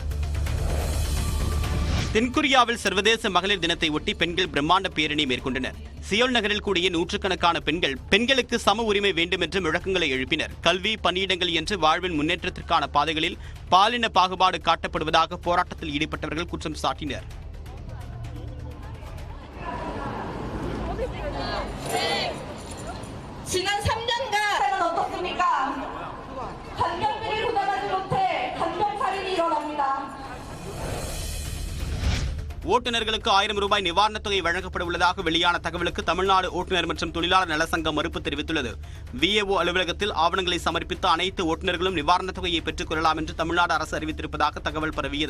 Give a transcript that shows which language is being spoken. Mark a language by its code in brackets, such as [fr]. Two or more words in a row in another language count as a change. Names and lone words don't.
[ta] தென்கொரியாவில் சர்வதேச மகளிர் தினத்தை ஒட்டி பெண்கள் பிரம்மாண்ட பேரணி மேற்கொண்டனர். சியோல் நகரில் கூடிய நூற்றுக்கணக்கான பெண்களுக்கு சம உரிமை வேண்டும் என்று முழக்கங்களை எழுப்பினர். கல்வி, பணியிடங்கள் என்று வாழ்வின் முன்னேற்றத்திற்கான பாதைகளில் பாலின பாகுபாடு காட்டப்படுவதாக போராட்டத்தில் ஈடுபட்டவர்கள் குற்றம் சாட்டினர். [ko] 지난 3년간 어떻습니까? 간병비를 부담하지 못해 간병살인이 일어납니다. [ta] ஓட்டுநர்களுக்கு 1000 ரூபாய் நிவாரணத் தொகை வழங்கப்பட உள்ளதாக வெளியான தகவலுக்கு தமிழ்நாடு ஓட்டுநர் மற்றும் தொழிலாளர் நலசங்கம் மறுப்பு தெரிவித்துள்ளது. VAO அலுவலகத்தில் ஆவணங்களை சமர்ப்பித்த அனைத்து ஓட்டுநர்களும் நிவாரணத் தொகையை பெற்றுக் கொள்ளலாம் என்று தமிழ்நாடு அரசு அறிவித்திருப்பதாக தகவல் பரவியது.